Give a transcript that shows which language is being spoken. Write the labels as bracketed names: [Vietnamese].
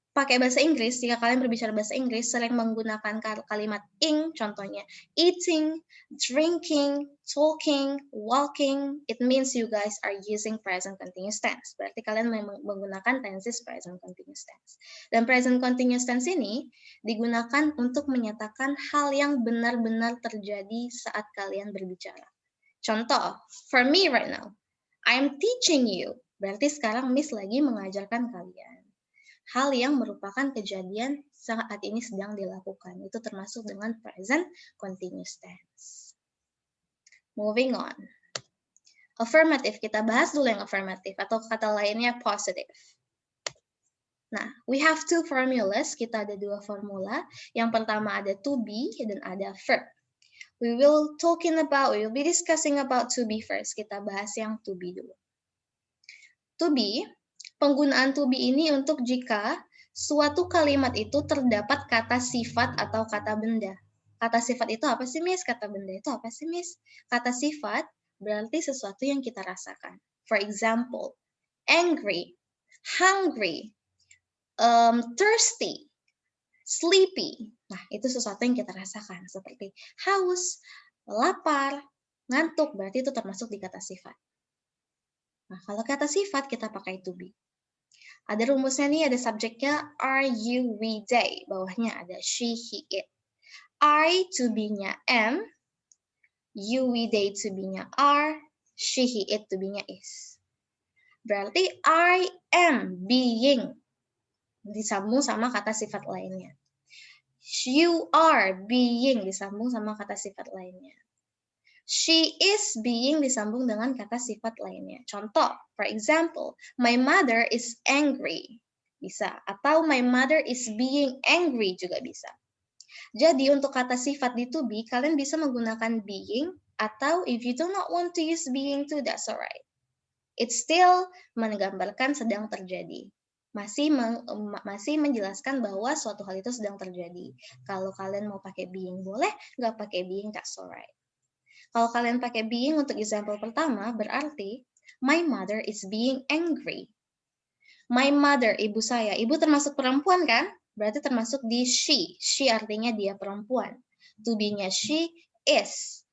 [Indonesian] pakai bahasa Inggris, jika kalian berbicara bahasa Inggris, sering menggunakan kalimat ing, contohnya eating, drinking, talking, walking, it means you guys are using present continuous tense. Berarti kalian menggunakan tenses present continuous tense. Dan present continuous tense ini digunakan untuk menyatakan hal yang benar-benar terjadi saat kalian berbicara. [English] Contoh, for me right now, I'm teaching you. [Indonesian] Berarti sekarang Miss lagi mengajarkan kalian. Hal yang merupakan kejadian saat ini sedang dilakukan. Itu termasuk dengan present continuous tense. Moving on. Affirmative, kita bahas dulu yang affirmative atau kata lainnya positive. Nah, we have two formulas, kita ada dua formula. Yang pertama ada to be dan ada verb. [English] We will be discussing about to be first. [Indonesian] Kita bahas yang to be dulu. To be, penggunaan to be ini untuk jika suatu kalimat itu terdapat kata sifat atau kata benda. Kata sifat itu apa sih, Miss? Kata benda itu apa sih, Miss? Kata sifat berarti sesuatu yang kita rasakan. [English] For example, angry, hungry, thirsty, sleepy. [Indonesian] Nah, itu sesuatu yang kita rasakan. Seperti haus, lapar, ngantuk, berarti itu termasuk di kata sifat. Nah, kalau kata sifat kita pakai to be. Ada rumusnya nih, ada subjeknya are, you, we, they. Bawahnya ada she, he, it. I to be-nya am, you, we, they to be-nya are, she, he, it to be-nya is. Berarti I am being disambung sama kata sifat lainnya. You are being disambung sama kata sifat lainnya. She is being disambung dengan kata sifat lainnya. [English] Contoh, for example, my mother is angry. Bisa. Atau my mother is being angry juga bisa. Jadi untuk kata sifat di to be, kalian bisa menggunakan being, atau if you do not want to use being too, that's alright. [Indonesian] It's still menggambarkan sedang terjadi. Masih menjelaskan bahwa suatu hal itu sedang terjadi. Kalau kalian mau pakai being boleh, nggak pakai being, that's alright. [English] Kalau kalian pakai being untuk example pertama, berarti my mother is being angry. [Indonesian] My mother, ibu saya. Ibu termasuk perempuan kan? Berarti termasuk di she. She artinya dia perempuan. To be-nya she is.